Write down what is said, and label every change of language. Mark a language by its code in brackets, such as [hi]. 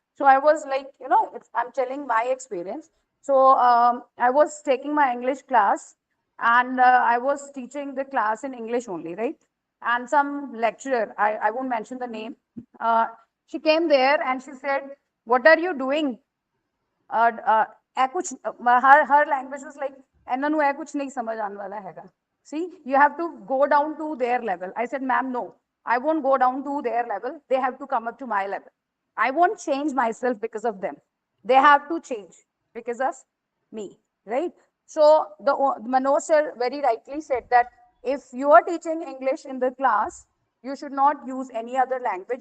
[en] So I was like, I'm telling my experience. So I was taking my English class, and I was teaching the class in English only, right? And some lecturer, I won't mention the name, uh, she came there and she said, what are you doing? [pa] ਇਹ ਕੁਛ [en] her language was like, [pa] ਇਹਨਾਂ ਨੂੰ ਇਹ ਕੁਛ ਨਹੀਂ ਸਮਝ ਆਉਣ ਵਾਲਾ ਹੈਗਾ. [en] See, you have to go down to their level. I said, ma'am, no, I won't go down to their level. They have to come up to my level. I won't change myself because of them. They have to change because of me, right? So the Manoj sir very rightly said that if you are teaching English in the class, you should not use any other language.